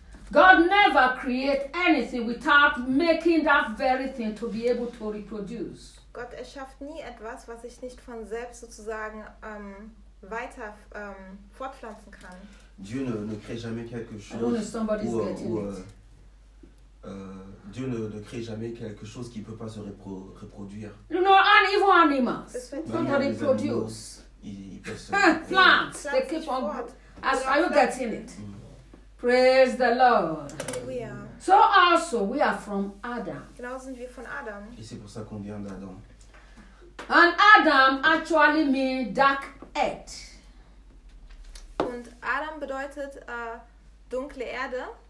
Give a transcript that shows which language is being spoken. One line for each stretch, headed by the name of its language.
English: God never create anything without making that very thing to be able to reproduce.
German: Gott erschafft nie etwas, was sich nicht von selbst sozusagen weiter fortpflanzen kann.
French: Dieu ne crée jamais quelque chose.
English: I don't know if somebody's getting it.
French: Dieu ne crée jamais quelque chose qui ne peut pas se reproduire.
English: You know, an evil animal. Don't reproduce. Plants. They keep on. As are you getting it? Praise the Lord. Hallelujah. So also we are from Adam.
German: Genau sind wir von Adam.
French: Et c'est pour ça qu'on vient d'Adam.
English: And Adam actually means dark earth.
German: Und Adam bedeutet dunkle Erde.